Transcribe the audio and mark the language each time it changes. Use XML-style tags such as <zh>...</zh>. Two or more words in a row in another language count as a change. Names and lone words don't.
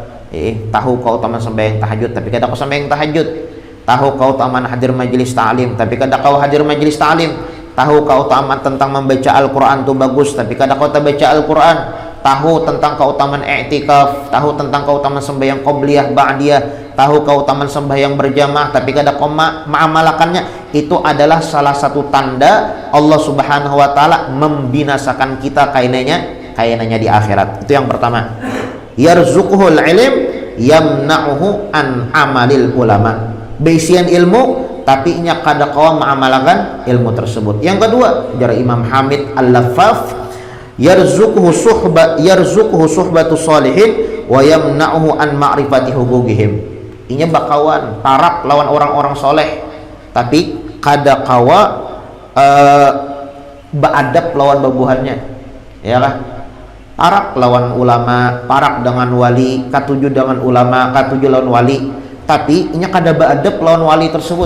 <bjn>Tahu keutamaan sembahyang tahajud tapi kada kawa sembahyang tahajud, tahu keutamaan hadir majelis ta'lim tapi kada kawa hadir majelis ta'lim, tahu keutamaan tentang membaca Al-Quran itu bagus tapi kada kawa baca Al-Quran, tahu tentang keutamaan i'tikaf, tahu tentang keutamaan sembahyang qobliyah, ba'diyah, tahu keutamaan sembahyang berjamaah, tapi kada mengamalkannya, itu adalah salah satu tanda Allah</bjn> <ar>سبحانه وتعالى</ar> <bjn>membinasakan kita kainanya di akhirat. Itu yang pertama.</bjn> <ar>يرزقه العلم يمنعه عن عمل العلماء.</ar> <bjn>Beisian ilmu tapi nya kada kawa mengamalkan ilmu tersebut. Yang kedua, dari Imam Hamid Al-Laffaf,</bjn> <ar>يرزقه صحبة الصالحين ويمنعه عن معرفة حقوقهم.</ar> <bjn>Inya bakawan parak lawan orang-orang soleh, tapi kada kawa beadab lawan babuhannya, ya kah? Parak lawan ulama, parak dengan wali, katuju dengan ulama, katuju lawan wali, tapi inya kada beadab lawan wali tersebut.</bjn>